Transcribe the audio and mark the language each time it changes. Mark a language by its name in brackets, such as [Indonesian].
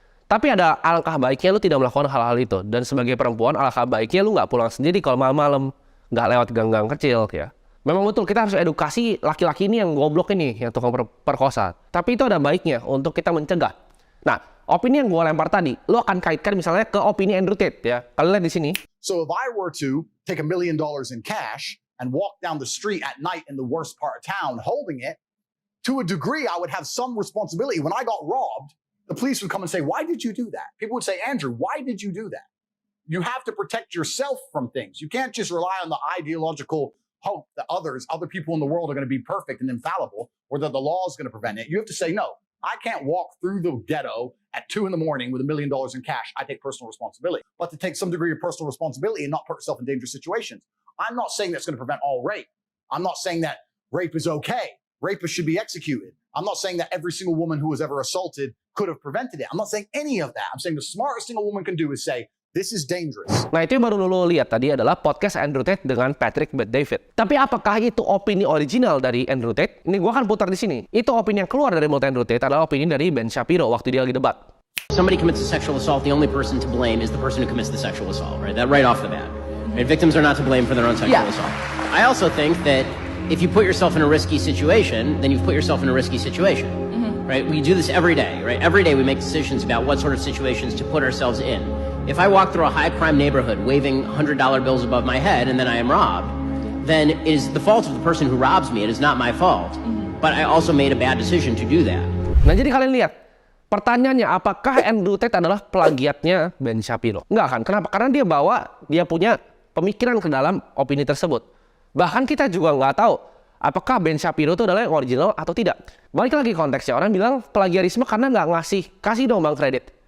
[Indonesian] Tapi ada alangkah baiknya lu tidak melakukan hal-hal itu. Dan sebagai perempuan alangkah baiknya lu nggak pulang sendiri kalau malam-malam, nggak lewat gang-gang kecil ya. Memang betul, kita harus edukasi laki-laki ini yang goblok ini, yang tukang perkosa. Tapi itu ada baiknya untuk kita mencegah. Nah, opini yang gue lempar tadi, lo akan kaitkan misalnya ke opini Andrew Tate ya. Kalian lihat di sini. [English] So if I were to take $1 million in cash and walk down the street at night in the worst part of town holding it, to a degree I would have some responsibility. When I got robbed, the police would come and say, why did you do that? People would say, Andrew, why did you do that? You have to protect yourself from things. You can't just rely on the ideological hope that other people in the world are going to be perfect and infallible, or that the law is going to prevent it. You have to say, no, I can't walk through the ghetto at 2 a.m. with $1 million in cash. I take personal responsibility. But to take some degree of personal responsibility and not put yourself in dangerous situations. I'm not saying that's going to prevent all rape. I'm not saying that rape is okay. Rapists should be executed. I'm not saying that every single woman who was ever assaulted could have prevented it. I'm not saying any of that. I'm saying the smartest thing a woman can do is say, this is dangerous. [Indonesian] Nah, itu yang baru lo lihat tadi adalah podcast Andrew Tate dengan Patrick Bet-David. Tapi apakah itu opini original dari Andrew Tate? Ini gua akan putar di sini. Itu opini yang keluar dari mulut Andrew Tate adalah opini dari Ben Shapiro waktu dia lagi debat. [English] Somebody commits a sexual assault, the only person to blame is the person who commits the sexual assault, right? That right off the bat. Right? Victims are not to blame for their own sexual assault. I also think that if you put yourself in a risky situation, then you've put yourself in a risky situation. Right? We do this every day, right? Every day we make decisions about what sort of situations to put ourselves in. If I walk through a high-crime neighborhood waving $100 bills above my head and then I am robbed, then it is the fault of the person who robs me. It is not my fault. But I also made a bad decision to do that. [Indonesian] Nah, jadi kalian lihat, pertanyaannya apakah Andrew Tate adalah plagiatnya Ben Shapiro? Enggak kan? Kenapa? Karena dia punya pemikiran ke dalam opini tersebut. Bahkan kita juga nggak tahu apakah Ben Shapiro itu adalah yang original atau tidak. Balik lagi konteksnya, orang bilang plagiarisme karena nggak kasih dong bang kredit.